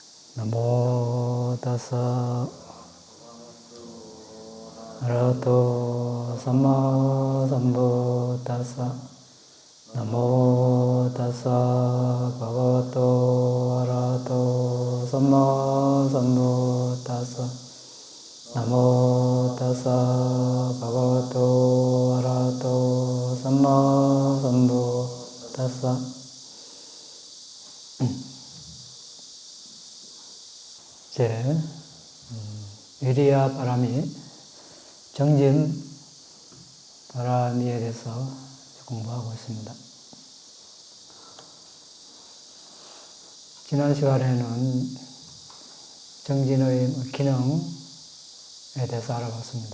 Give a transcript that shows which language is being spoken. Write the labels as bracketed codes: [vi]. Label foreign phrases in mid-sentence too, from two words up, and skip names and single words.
[pi] 나모 다사 아라하토 삼마 삼부다사 나모 다사 바가와토 아라하토 삼마 삼부다사 나모 다사 바가와토 아라하토 삼마 삼부다사. [ko] 이제 [pi] 위리야 바람이 [ko] 정진 바람이에 대해서 공부하고 있습니다. 지난 시간에는 정진의 기능에 대해서 알아봤습니다.